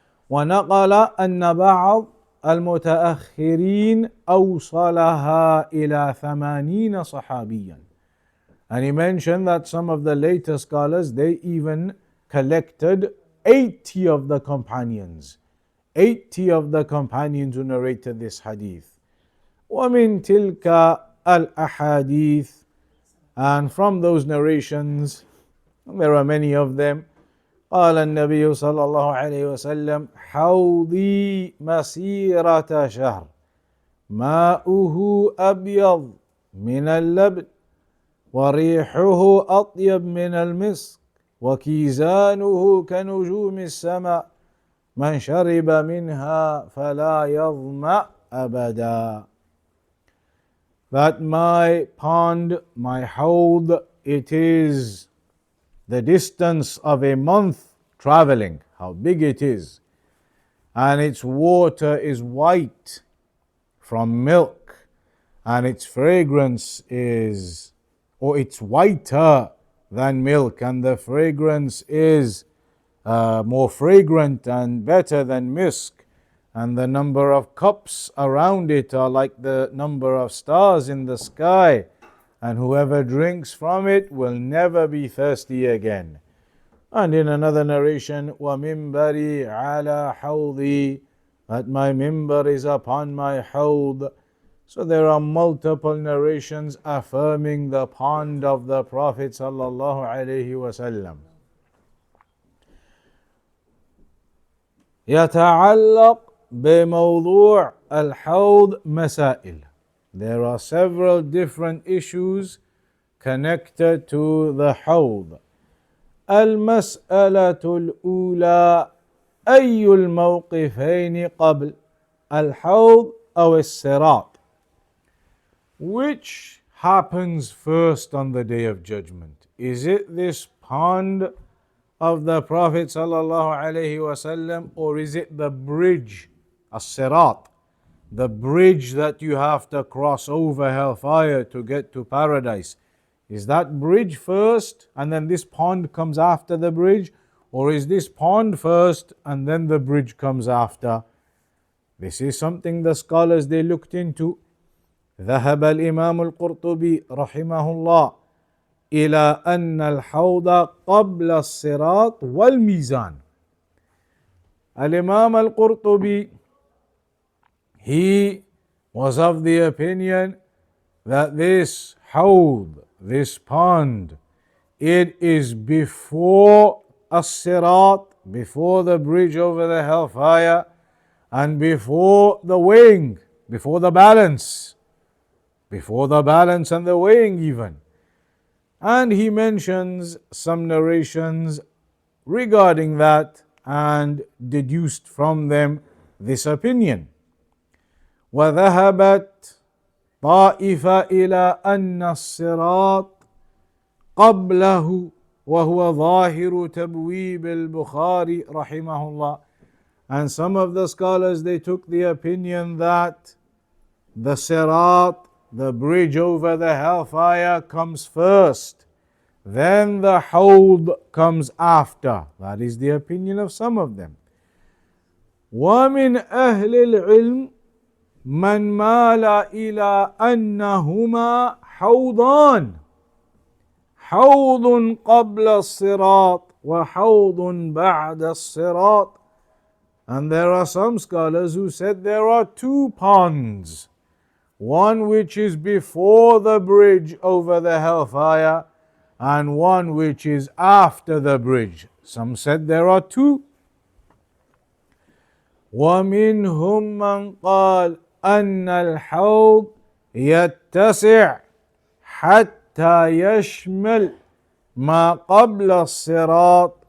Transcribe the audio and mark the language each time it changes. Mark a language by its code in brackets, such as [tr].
[ar] ونقل أن بعض المتأخرين أوصلها إلى 80 صحابيا. [en] And he mentioned that some of the later scholars, they even collected 80 of the companions. 80 of the companions who narrated this hadith. [ar] ومن تلك الأحاديث, [en] and from those narrations, there are many of them. [ar] قال النبي صلى الله عليه وسلم حوضي مسيرة شهر ماؤه أبيض من اللبن وريحه أطيب من المسك وكيزانه كنجوم السماء من شرب منها فلا يظمأ أبدا. [en] That my pond, my Ḥawḍ, it is the distance of a month traveling, how big it is, and its water is white from milk, and its fragrance is, or it's whiter than milk, and the fragrance is more fragrant and better than misk, and the number of cups around it are like the number of stars in the sky, and whoever drinks from it will never be thirsty again. And in another narration, [ar] وَمِنْبَرِي عَلَى حَوْضِي, [en] that my mimbar is upon my Ḥawḍ. So there are multiple narrations affirming the pond of the Prophet sallallahu alaihi wasallam. [ar] يتعلق بموضوع الحوض مسائل. [en] There are several different issues connected to the Ḥawḍ. [ar] المسألة الأولى أي الموقفين قبل الحوض أو الصراط? [en] Which happens first on the Day of Judgment? Is it this pond of the Prophet sallallahu alaihi wasallam, or is it the bridge, as-sirat, the bridge that you have to cross over hellfire to get to paradise? Is that bridge first and then this pond comes after the bridge, or is this pond first and then the bridge comes after? This is something the scholars they looked into. [ar] ذهب الإمام القرطبي رحمه الله إلى أن الحوض قبل الصراط والميزان. [en] Al-Imam al-Qurtubi, he was of the opinion that this Ḥawḍ, this pond, it is before as-sirat, before the bridge over the hellfire, and before the weighing, before the balance and the weighing even. And he mentions some narrations regarding that and deduced from them this opinion. [ar] وذهبت طائفة إلى أن الصراط قبله وهو ظاهر تبويب البخاري رحمه الله. [en] And some of the scholars, they took the opinion that the sirat, the bridge over the hellfire, comes first, then the Ḥawḍ comes after. That is the opinion of some of them. [ar] ومن أهل العلم من مال إلى أنهما حوضان، حوض قبل الصراط وحوض بعد الصراط. [en] And there are some scholars who said there are two ponds, one which is before the bridge over the hellfire and one which is after the bridge. Some said there are two. [ar] ومنهم من قال أن الحوض يتسع حتى يشمل ما قبل الصراط